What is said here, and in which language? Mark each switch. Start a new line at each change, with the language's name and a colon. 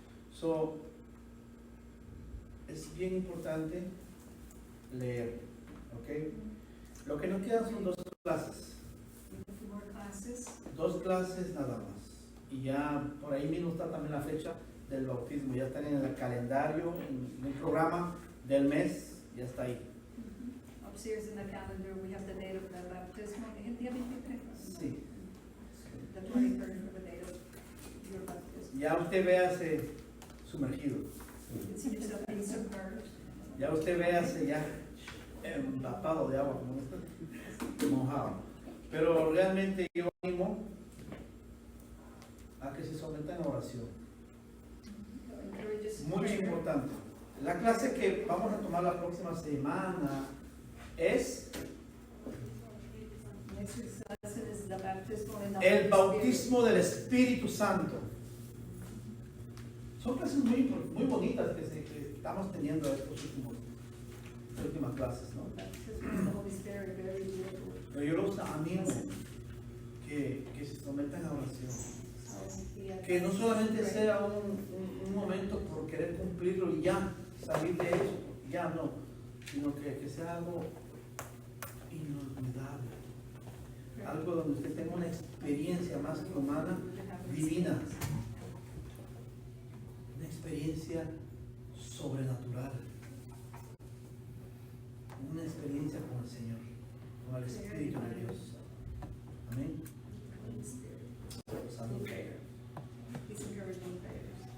Spanish: So, es bien importante leer, ¿ok? Lo que nos quedan son 2 clases.
English: We have 2 more classes.
Spanish: 2 clases nada más. Y ya por ahí mismo está también la fecha del bautismo. Ya están en el calendario, en el programa del mes, ya está ahí.
English: Upstairs in the calendar, we have the date of the baptism.
Spanish: ¿El día 23? Sí.
English: The 23rd for the date of your baptism.
Spanish: Ya usted véase sumergido.
English: It's a been submerged.
Spanish: Ya usted véase ya empapado de agua, como mojado. Pero realmente yo animo a que se sometan a oración. Muy importante. La clase que vamos a tomar la próxima semana es
English: Next week's lesson is the baptismal in the
Spanish: el
English: Holy
Spanish: bautismo del Espíritu Santo. Son clases muy bonitas que estamos teniendo estas últimas clases, ¿no?
English: Spirit. Baptism in the Holy Spirit, very beautiful.
Spanish: Pero yo los animo que se sometan a oración. Que no solamente sea un momento por querer cumplirlo y ya, salir de eso, ya no, sino que sea algo inolvidable. Algo donde usted tenga una experiencia más que humana, divina. Una experiencia sobrenatural. Una experiencia con el Señor, con el Espíritu de Dios. Amén. Santo.
English: These encouraging prayers.